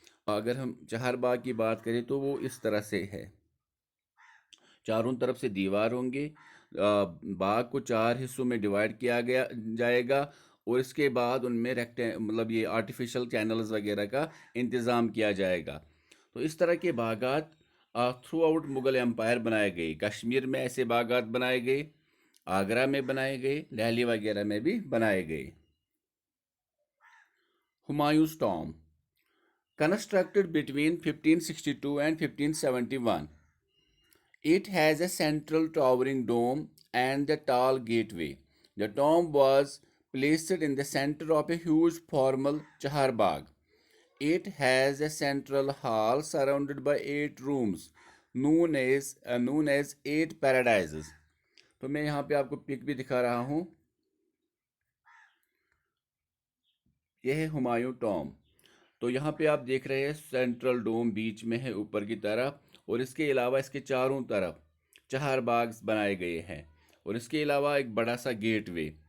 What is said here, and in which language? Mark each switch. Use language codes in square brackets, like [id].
[ur] اگر ہم چہار باغ کی بات کریں تو وہ اس طرح سے ہے. چاروں طرف سے دیوار ہوں گے، باغ کو چار حصوں میں ڈیوائڈ کیا جائے گا، اور اس کے بعد ان میں مطلب یہ آرٹیفیشل چینلز وغیرہ کا انتظام کیا جائے گا. تو اس طرح کے باغات تھرو آؤٹ مغل امپائر بنائے گئے. کشمیر میں ایسے باغات بنائے گئے، آگرہ میں بنائے گئے، دہلی وغیرہ میں بھی بنائے گئے. [en] Humayun's tomb constructed between 1562 and 1571. It has a central towering dome and a tall gateway. The tomb was placed in the center of a huge formal Chahar Bagh. It has a central hall surrounded by 8 rooms known as 8 paradises. [ur] تو میں یہاں پہ آپ کو پک بھی دکھا رہا ہوں. یہ ہے ہمایوں ٹام. تو یہاں پہ آپ دیکھ رہے ہیں سینٹرل ڈوم بیچ میں ہے اوپر کی طرف، اور اس کے علاوہ اس کے چاروں طرف چہار باغ بنائے گئے ہیں، اور اس کے علاوہ ایک بڑا سا گیٹ وے.